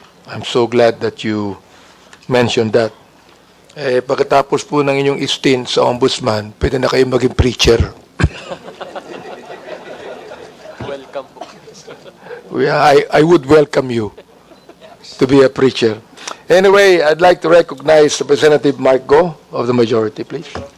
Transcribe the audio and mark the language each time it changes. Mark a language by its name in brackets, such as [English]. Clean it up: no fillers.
[English] I'm so glad that you mentioned that. [Filipino] Pagkatapos po ng inyong stint sa ombudsman, pwede na kayo maging preacher. [English] Welcome po. I would welcome you to be a preacher. Anyway, I'd like to recognize Representative Mark Go of the majority, please.